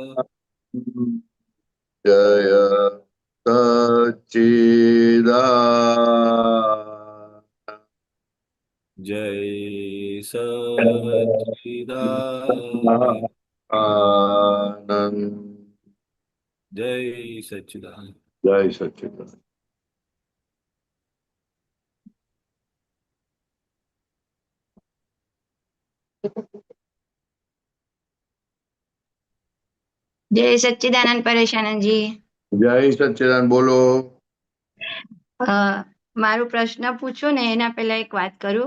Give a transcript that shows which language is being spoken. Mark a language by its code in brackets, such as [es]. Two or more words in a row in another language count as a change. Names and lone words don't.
[hi] जय सच्चिदानंद जय सच्चिदानंद जय सच्चिदानंद जय सच्चिदानंद [gu] જય સચ્ચિદાનંદ પરેશાનંદજી. જય સચ્ચિદાનંદ બોલો. મારો પ્રશ્ન પૂછું ને એના પહેલા એક વાત કરું.